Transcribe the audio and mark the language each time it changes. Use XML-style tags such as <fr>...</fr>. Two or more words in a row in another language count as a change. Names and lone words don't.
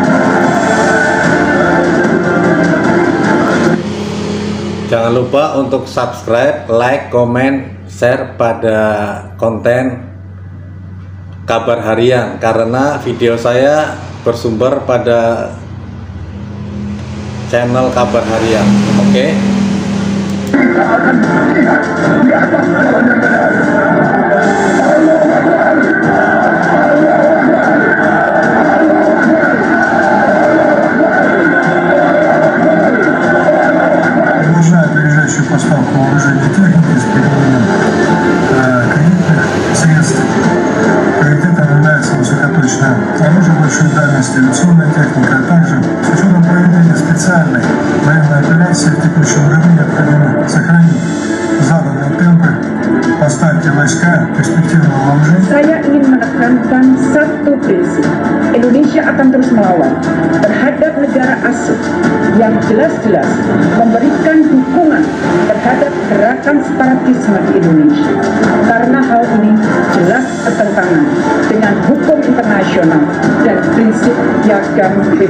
<id>Jangan lupa untuk subscribe, like, komen, share pada konten kabar harian, karena video saya bersumber pada channel kabar harian. Oke? Kita akan lihat di atas jalan yang benar.</id> <ru>Продолжая ближайшую поставку вооружения и техники с применением кредитных средств. Приоритетом является высокоточное оружие большой дальности, авиационная техника, а также с учетом проведения специальной военной операции в текущем году необходимо сохранить заданные темпы поставки войска перспективного вооружения.</ru> <id>Saya ingin menekankan satu prinsip. Indonesia akan terus melawan terhadap negara asing yang jelas-jelas memberikan dukungan terhadap gerakan separatisme di Indonesia. Karena hal ini jelas bertentangan dengan hukum internasional dan prinsip piagam PBB.</id>